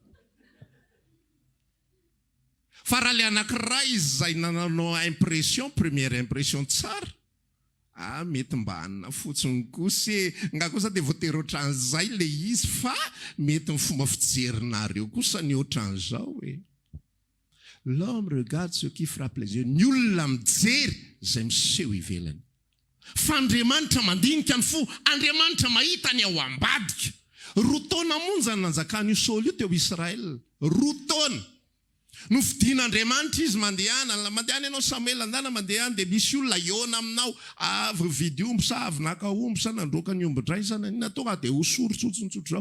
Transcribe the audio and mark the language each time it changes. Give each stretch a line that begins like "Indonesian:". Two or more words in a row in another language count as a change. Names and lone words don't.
Malagasy: Fa raha le anankiray izay nananao impression,
French: première impression
Malagasy: tsara, mety mba hanina fotsiny kosa nga kosa dia voatery ohatran'izay le izy, fa mety ny fomba fijerinareo kosa ny ohatran'izao hoe.
French: L'homme regarde ce qui frappe les yeux.
Malagasy: Ny olona mijery izay miseho ivelany. Fa Andriamanitra mandinika ny fo, Andriamanitra mahita ny ao ambadika. Roa taona monjany nanjakan'io Saoly io teo Israel. Roa taona. Nofidian'Andriamanitra izy mandehana ianao Samuel andana mandehana dia misy olona iona aminao, avy vidy omby sa avy naka omby sa nandroaka ny omby indray sa nanina tonga dia hosorotsotsontsotro zao.